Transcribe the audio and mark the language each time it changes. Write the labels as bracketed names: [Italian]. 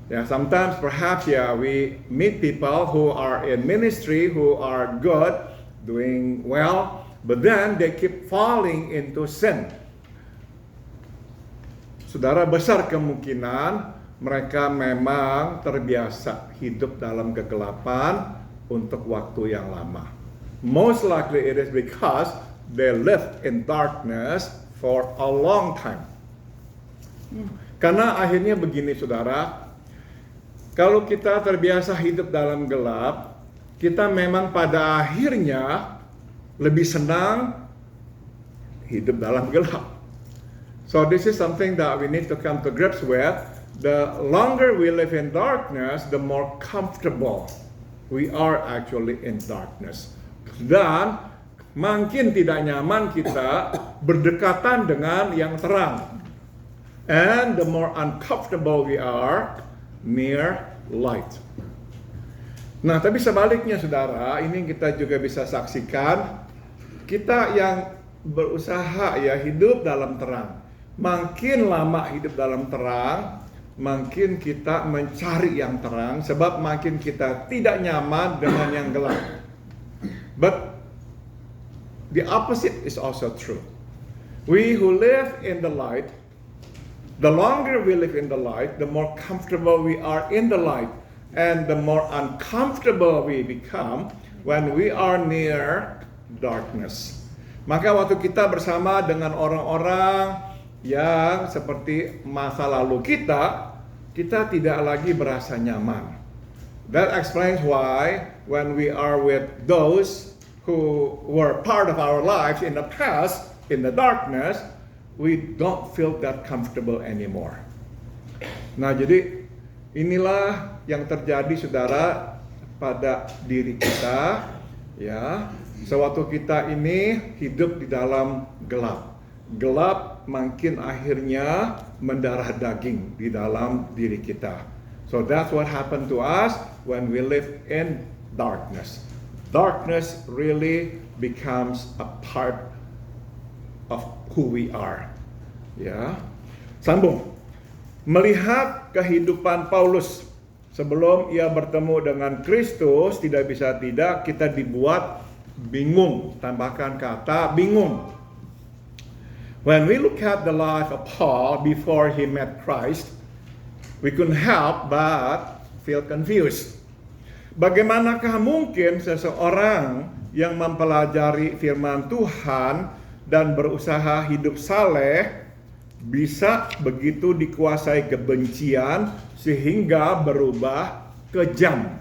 [English] Sometimes perhaps we meet people who are in ministry, who are good, doing well, but then they keep falling into sin. [Indonesian] Saudara, besar kemungkinan mereka memang terbiasa hidup dalam kegelapan untuk waktu yang lama. [English] Most likely it is because they live in darkness for a long time. [Indonesian] Karena akhirnya begini saudara, kalau kita terbiasa hidup dalam gelap, kita memang pada akhirnya lebih senang hidup dalam gelap. [English] So this is something that we need to come to grips with. The longer we live in darkness, the more comfortable we are actually in darkness. [Indonesian] Dan makin tidak nyaman kita berdekatan dengan yang terang. [English] And the more uncomfortable we are near light. [Indonesian] Nah, tapi sebaliknya saudara, ini kita juga bisa saksikan, kita yang berusaha hidup dalam terang. Makin lama hidup dalam terang, makin kita mencari yang terang, sebab makin kita tidak nyaman dengan yang gelap. [English] But the opposite is also true. We who live in the light, the longer we live in the light, the more comfortable we are in the light, and the more uncomfortable we become when we are near darkness. [Indonesian] Maka waktu kita bersama dengan orang-orang yang seperti masa lalu kita tidak lagi berasa nyaman. [English] That explains why when we are with those who were part of our lives in the past, in the darkness, we don't feel that comfortable anymore. [Indonesian] Nah, jadi inilah yang terjadi saudara pada diri kita, ya. Sewaktu kita ini hidup di dalam gelap. Gelap makin akhirnya mendarah daging di dalam diri kita. [English] So that's what happened to us when we live in darkness. Darkness really becomes a part of who we are. [Indonesian] Ya. Sambung. Melihat kehidupan Paulus sebelum ia bertemu dengan Kristus, tidak bisa tidak kita dibuat bingung. Tambahkan kata bingung. [English] When we look at the life of Paul before he met Christ, we couldn't help but feel confused. [Indonesian] Bagaimanakah mungkin seseorang yang mempelajari firman Tuhan dan berusaha hidup saleh bisa begitu dikuasai kebencian sehingga berubah kejam?